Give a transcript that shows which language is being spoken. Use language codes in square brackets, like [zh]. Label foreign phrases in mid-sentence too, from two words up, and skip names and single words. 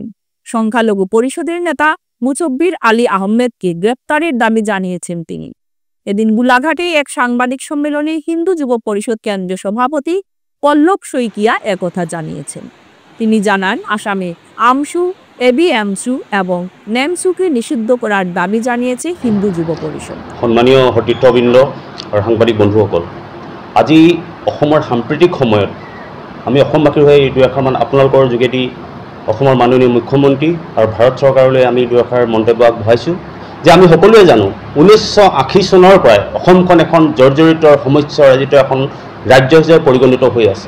[bn] সংখ্যালঘু পরিষদের নেতা মুছব্বির আলী আহমেদকে গ্রেপ্তারের দাবি জানিয়েছেন তিনি। এদিন গোলাঘাটে এক সাংবাদিক সম্মেলনে হিন্দু যুব পরিষদ কেন্দ্রীয় সভাপতি পল্লব শইকিয়া একথা জানিয়েছেন। তিনি জানান, আসামে আমসু, এবিএমসু এবং নেমসুকে নিষিদ্ধ করার দাবি জানিয়েছে হিন্দু যুব পরিষদ। [as] সন্মানীয় সতীৰ্থবৃন্দ আৰু সাংবাদিক বন্ধুসকল, আজি অসমৰ সাম্প্ৰতিক সময়ত আমি অসমবাসীৰ হৈ এই দুআষাৰমান আপোনালোকৰ যোগেদি অসমৰ মাননীয় মুখ্যমন্ত্ৰী আৰু ভাৰত চৰকাৰলৈ আমি দুআষাৰ মন্তব্য আগবঢ়াইছোঁ যে আমি সকলোৱে জানো 1980 চনৰ পৰাই অসমখন এখন জৰ্জৰিত সমস্যাৰাজিত এখন ৰাজ্য হিচাপে পৰিগণিত হৈ আছে।